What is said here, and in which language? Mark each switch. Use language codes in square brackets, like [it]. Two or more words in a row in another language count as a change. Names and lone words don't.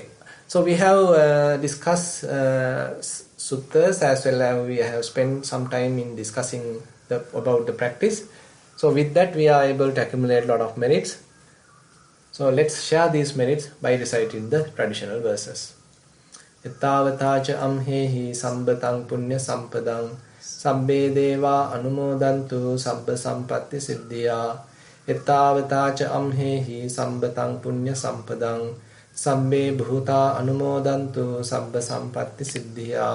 [en] So we have discussed suttas, as well as we have spent some time in discussing about the practice. So with that, we are able to accumulate a lot of merits. So let's share these merits by reciting the traditional verses. [pi] Ettavatacha amhehi sambatang punya sampadang sabbe deva anumodantu sabba sampatti siddhya. Ettavatacha amhehi sambatang punya sampadang sabbe bhuta anumodantu sabba sampatti siddhya.